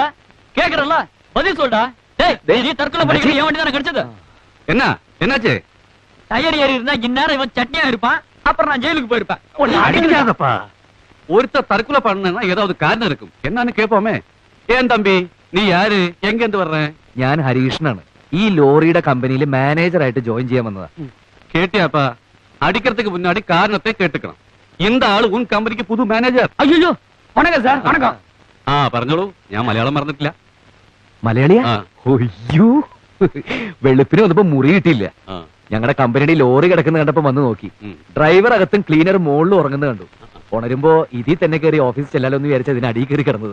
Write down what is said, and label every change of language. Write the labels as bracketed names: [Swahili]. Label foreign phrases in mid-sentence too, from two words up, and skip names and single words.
[Tamil] கேக்குறல்ல, பதில் சொல்டா. நீ தற்கொலை பண்ணிக்கிற என் வண்டி தானே கிடைச்சது. என்ன என்னாச்சு? டயர் ஏறி இருந்தா இந்நேரம் இவன் சட்னியா இருப்பான். அப்புறம் நான் ஜெயிலுக்கு போயிருப்பேன். அடிக்காதப்பா. ஒருத்தர் தற்கொலை பண்ணா ஏதாவது காரணம் இருக்கும். என்னன்னு கேட்போமே. ஏன் தம்பி, நீ யாரு, எங்க இருந்து வர்ற? [Malayalam] ഞാൻ ഹരീഷനാണ്. ഈ ലോറിയുടെ കമ്പനിയിൽ മാനേജർ ആയിട്ട് ജോയിൻ ചെയ്യാൻ വന്നതാ. [Tamil] கேட்டியாப்பா? அடிக்கிறதுக்கு முன்னாடி காரணத்தை கேட்டுக்கணும். இந்த ஆளு உன் கம்பெனிக்கு புது மேனேஜர். ஐயோ வணக்கம் சார். வணக்கம். [Malayalam] പറഞ്ഞോളൂ. ഞാൻ മലയാളം മറന്നിട്ടില്ല. മലയാളിയാ? ഒയ്യോ, വെളുപ്പിന് വന്നപ്പോ മുറി കിട്ടിയില്ല. ഞങ്ങളുടെ കമ്പനിയുടെ ലോറി കിടക്കുന്ന കണ്ടപ്പോ വന്ന് നോക്കി. ഡ്രൈവർ അകത്തും ക്ലീനർ മുകളിൽ ഉറങ്ങുന്നത് കണ്ടു. ഉണരുമ്പോ ഇതിൽ തന്നെ കയറി ഓഫീസ് ചെല്ലാലോ എന്ന് വിചാരിച്ച അതിന് അടിയിൽ കയറി കിടന്നത്.